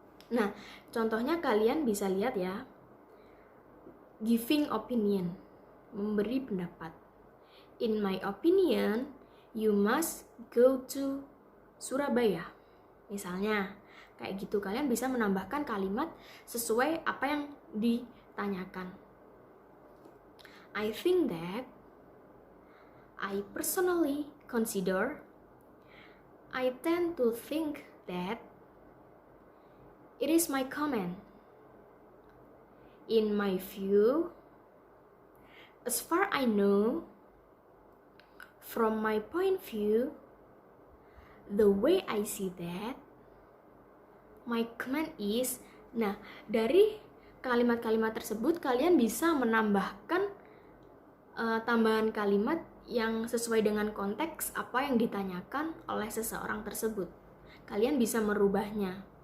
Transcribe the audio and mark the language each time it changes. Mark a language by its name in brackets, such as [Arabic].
[Indonesian] Nah, contohnya kalian bisa lihat ya. [English] Giving opinion, [Indonesian] memberi pendapat. [English] In my opinion, you must go to Surabaya. [Indonesian] Misalnya, kayak gitu kalian bisa menambahkan kalimat sesuai apa yang ditanyakan. [English] I think that, I personally consider, I tend to think that, it is my comment. In my view, as far I know, from my point of view, the way I see that, my comment is. [Indonesian] Nah, dari kalimat-kalimat tersebut kalian bisa menambahkan tambahan kalimat yang sesuai dengan konteks apa yang ditanyakan oleh seseorang tersebut. Kalian bisa merubahnya.